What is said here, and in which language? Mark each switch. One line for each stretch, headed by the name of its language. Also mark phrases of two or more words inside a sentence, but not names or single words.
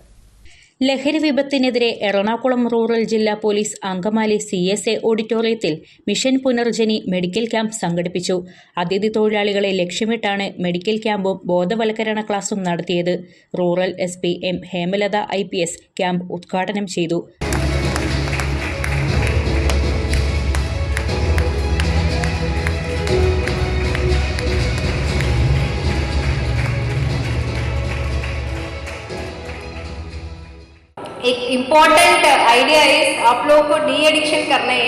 Malayalam: ലഹരി വിപത്തിനെതിരെ എറണാകുളം റൂറൽ ജില്ലാ പോലീസ് അങ്കമാലി CSA ഓഡിറ്റോറിയത്തിൽ മിഷൻ പുനർജനി മെഡിക്കൽ ക്യാമ്പ് സംഘടിപ്പിച്ചു. അതിഥി തൊഴിലാളികളെ ലക്ഷ്യമിട്ടാണ് മെഡിക്കൽ ക്യാമ്പും ബോധവൽക്കരണ ക്ലാസും നടത്തിയത്. റൂറൽ SP M ഹേമലത IPS ക്യാമ്പ് ഉദ്ഘാടനം ചെയ്തു.
Hindi: एक
English: important idea
Hindi: है, आप लोगों को डी एडिक्शन करना है.